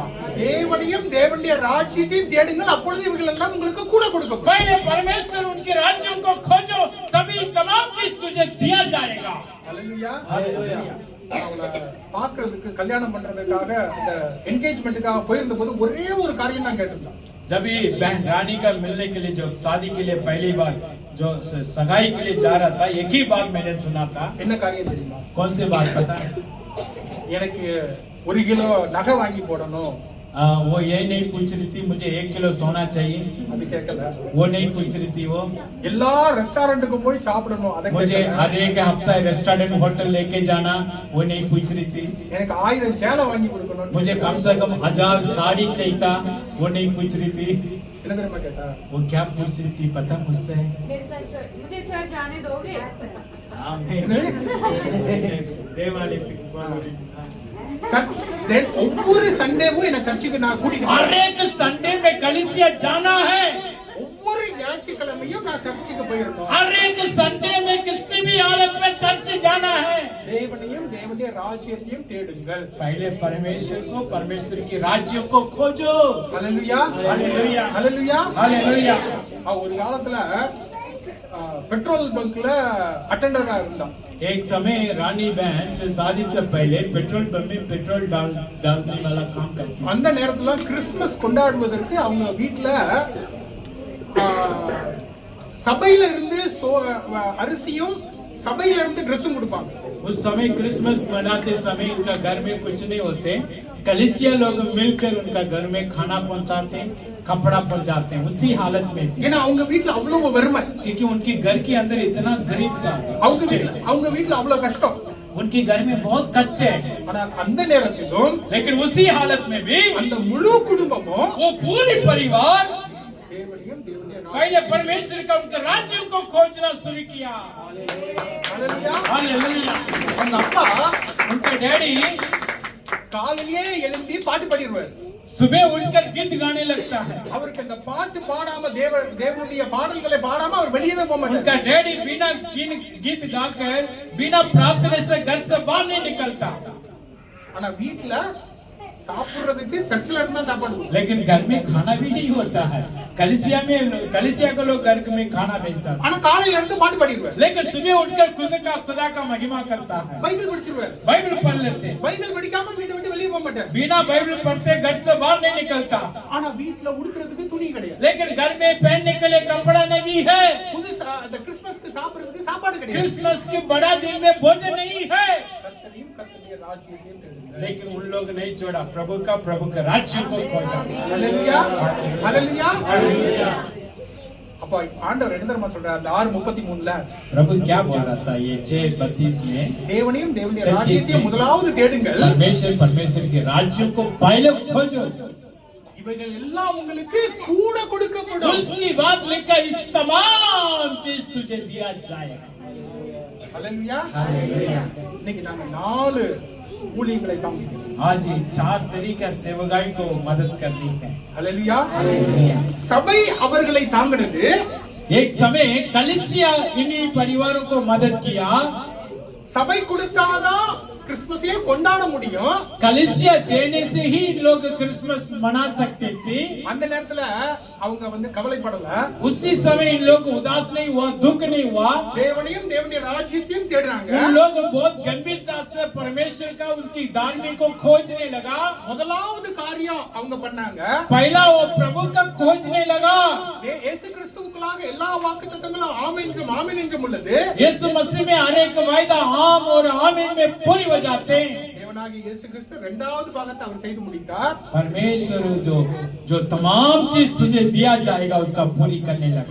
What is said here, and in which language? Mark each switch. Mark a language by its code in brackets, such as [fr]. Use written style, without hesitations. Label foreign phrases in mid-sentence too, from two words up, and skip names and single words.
[ta] தேவனையும் தேவனுடைய ராஜ்யத்தையும் தேடுங்கள், அப்பொழுது இவைகள் எல்லாம் உங்களுக்கு கூட கொடுக்கப்படும். [hi] पहले परमेश्वर उनके राज्यों को खोजो, तभी तमाम चीज तुझे दिया जाएगा। [ta] ஹல்லேலூயா. [hi] हालेलुया। [ta] அவங்கள பார்க்கிறதுக்கு கல்யாணம் பண்றதுக்காக அந்த என்கேஜ்மெண்ட்டுக்காக போயிருந்த போது ஒரே ஒரு காரியம் தான் கேட்டிருந்தான். [hi] जब भी बहन रानी का मिलने के लिए, जो शादी के लिए पहली बार जो सगाई के लिए जा रहा था, एक ही बात मैंने सुना था। [ta] என்ன காரியம் தெரியுமா? [hi] कौन सी बात पता है? [ta] எனக்கு 1 கிலோ நகை வாங்கி போடணும். [hi] वो ये नहीं पूछ रही थी मुझे 1 किलो सोना चाहिए, [ta] அது கேட்கல. [hi] वो नहीं पूछ रही थी। वो [ta] எல்லா ரெஸ்டாரண்ட்டுக்கும் போய் சாப்பிடணும், அதை [hi] मुझे [ta] கேட்கல. [hi] हर एक हफ्ता [en] restaurant hotel [hi] लेके जाना, वो नहीं पूछ रही थी। [ta] எனக்கு 1000 சேலை வாங்கி கொடுக்கணும். [hi] मुझे कम से कम 1000 साड़ी चाहिए, वो नहीं पूछ रही थी। [ta] என்ன தெரியுமா கேட்டா? [hi] वो क्या पूछ रही थी पता मुझसे? मेरे साथ चर्च, मुझे चर्च जाने दोगे? देवाली [ta] ஒவ்வொரு சண்டேவும் என்ன சர்ச்சுக்கு நான் கூட்டிட்டு [hi] हर एक संडे में कलीसिया जाना है। [ta] ஒவ்வொரு ஞாயிற்றுக்கிழமையும் நான் சர்ச்சுக்கு போயிருக்கோம். [hi] हर एक संडे में किसी भी हालत में चर्च जाना है। [ta] தேவனையும் தேவனுடைய ராஜ்யத்தையும் தேடுங்கள். [hi] पहले परमेश्वर को, परमेश्वर की राज्य को खोजो। [ta] ஹல்லேலூயா. ஹல்லேலூயா. ஹல்லேலூயா. [hi] हालेलुया। [ta] ஒரு காலத்துல பெட்ரோல் பங்க்ல அட்டெண்டரா இருந்தான். [hi] एक समय रानी बहन जो शादी से पहले पेट्रोल पंप में पेट्रोल डालने वाला काम करती थी। [ta] அந்த நேரத்துல கிறிஸ்மஸ் கொண்டாடுவதற்கு அவங்க வீட்ல சபையில இருந்து அரிசியும் சபையில இருந்து ட்ரெஸ்ஸும் கொடுப்பாங்க. [hi] उस समय क्रिसमस मनाते समय उनका घर में कुछ नहीं होते, कलीसिया लोग मिलकर उनका घर में खाना पहुंचाते, कपड़ा पहुंचाते हैं। उसी हालत में थी, [ta] ஏன்னா அவங்க வீட்ல அவ்வளவு வறுமை, [hi] क्योंकि उनकी घर के अंदर इतना गरीब था, [ta] அவங்க வீட்ல அவ்வளவு கஷ்டம். [hi] उनके घर में बहुत कष्ट है। [ta] ஆனா அந்த நேரத்திலும் [hi] लेकिन उसी हालत में भी [ta] அந்த मुழு குடும்பமும் [hi] वो पूरी परिवार [ta] தேவனையும் தேவனுடைய [hi] पहले परमेश्वर का उनके राज्यों को खोजना शुरू किया। [ta] ஹல்லேலூயா. [hi] हालेलुया। [ta] அந்த அப்பா [hi] उनके डैडी [ta] காலையிலே எழும்பி பாட்டு பாடிடுவார். [hi] सुबह उठकर गीत गाने लगता है। [ta] அவருக்கு அந்த பாட்டு பாடாம தேவனுடைய பாடல்களை பாடாம அவர் வெளியவே போக மாட்டார். [hi] उनका डैडी बिना गीत गाकर, बिना प्रार्थना से घर से बाहर नहीं निकलता। [ta] ஆனா வீட்ல சாப்பிடுறதுக்கு சர்ச்சில் இருந்து தான் சாப்பாடு. [hi] लेकिन घर में खाना भी नहीं होता है, कलीसिया के लोग घर में खाना भेजता है। [ta] ஆனா காலையில இருந்து பாட்டு பாடிடுவார். [hi] लेकिन सुबह उठकर खुदा का महिमा करता है, [ta] பைபிள் படிச்சிருவார். [hi] बाइबल पढ़ लेते हैं। [ta] பைபிள் படிக்காம வீட்டை விட்டு வெளிய போக மாட்டார். [hi] बिना बाइबल पढ़ते घर से बाहर नहीं निकलता। [ta] ஆனா வீட்ல உடுக்கிறதுக்கு துணி கிடையாது. [hi] लेकिन घर में पहनने के लिए कपड़ा नहीं है। [ta] அந்த கிறிஸ்மஸ்க்கு சாப்பிடுறதுக்கு சாப்பாடு கிடையாது. [hi] क्रिसमस के बड़ा दिन में भोजन नहीं है। [ta] கர்த்தரையும் கர்த்தருடைய ராஜ்யத்தையும் தேடுங்கள். [hi] लेकिन उन लोग नहीं छोड़ा प्रभु का राज्य को खोजा। [ta] ஹல்லேலூயா. ஹல்லேலூயா. அப்ப ஆண்டவர் என்ன தெரியுமா சொல்றார்? அந்த 6:33ல [hi] प्रभु क्या बोल रहा था? ये 6:32 में [ta] தேவனையும் தேவனுடைய ராஜ்யத்தையும் முதலாவது தேடுங்கள், [hi] परमेश्वर के राज्य को पहले खोजो, [ta] இவைகள் எல்லாம் உங்களுக்கு கூட கொடுக்கப்படும். [hi] उसकी बात लिखा, इस तमाम चीज तुझे दिया जाएगा। [ta] ஹல்லேலூயா. இன்னைக்கு நாம 4 ஊழியங்களை காமிக்கிறோம். [hi] आज ये 4 तरीका सेवकाई को मदद करनी है। [ta] ஹல்லேலூயா. சபை அவர்களை தாங்கினது. [hi] एक समय कलीसिया इन्हीं परिवारों को मदद किया। [ta] சபை கொடுத்தாதான் கிறிஸ்மஸையே கொண்டாட முடியும். [hi] कलीसिया देने से ही लोग क्रिसमस मना सकते थे। [ta] அந்த நேரத்துல அவங்க கவலைப்படல. [hi] उसी समय इन लोग उदास नहीं हुआ, दुख नहीं हुआ। [ta] தேவனையும் தேவனுடைய ராஜ்யத்தையும் தேடுறாங்க. [hi] उन लोग बहुत गंभीरता से परमेश्वर का, उसकी धार्मिक को खोजने लगा। [ta] முதலாவது காரியம் அவங்க பண்ணாங்க, [hi] पहला वो प्रभु का खोजने लगा। [ta] இயேசு கிறிஸ்துவுக்குள்ளாக எல்லா வாக்குத்தத்தங்களும் ஆமென் என்றும் ஆமென் என்றும் உள்ளது. [hi] यीशु मसीह में हर एक वायदा आम और आमीन में पूरी हो जाते हैं। [ta] தேவனாகிய இயேசு கிறிஸ்து இரண்டாவது பாகத்தை அவர் செய்து முடித்தார். [hi] परमेश्वर जो तमाम चीज तुझे दिया जाएगा उसका पूरी करने लगा।